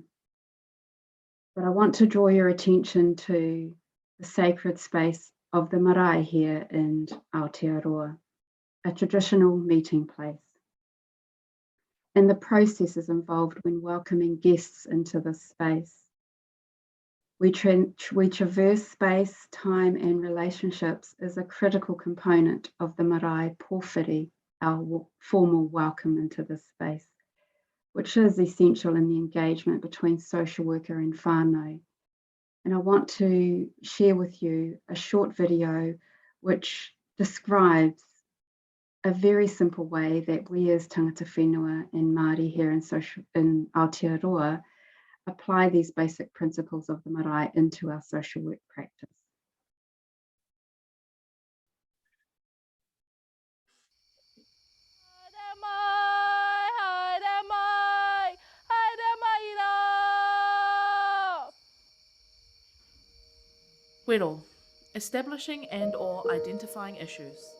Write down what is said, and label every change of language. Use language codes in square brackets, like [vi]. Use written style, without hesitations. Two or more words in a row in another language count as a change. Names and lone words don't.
[en] But I want to draw your attention to the sacred space of the marae here in Aotearoa, a traditional meeting place, and the processes involved when welcoming guests into this space. We traverse space, time, and relationships as a critical component of the [mi] marae pōwhiri, [en] our formal welcome into this space, which is essential in the engagement between social worker and whānau. And I want to share with you a short video which describes a very simple way that we as [mi] tangata whenua [en] and Māori here in Aotearoa apply these basic principles of the marae into our social work practice. Wero, establishing and or identifying issues.